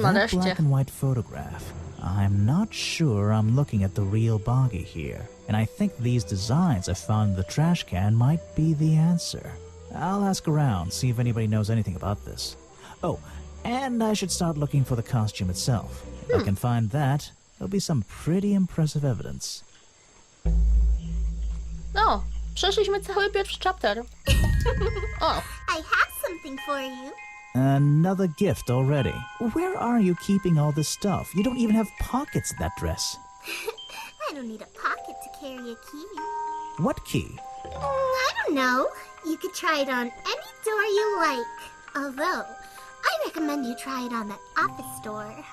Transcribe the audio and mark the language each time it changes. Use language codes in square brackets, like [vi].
[en] That black and white photograph. I'm not sure I'm looking at the real Boggy here, and I think these designs I found in the trash can might be the answer. I'll ask around, see if anybody knows anything about this. Oh, and I should start looking for the costume itself. If I can find that, there'll be some pretty impressive evidence. [pl] No, przeszliśmy cały pierwszy chapter. O, [en] I have something for you. Another gift already. Where are you keeping all this stuff? You don't even have pockets in that dress. I don't need a pocket to carry a key. What key? I don't know. You could try it on any door you like. Although, I recommend you try it on that office door.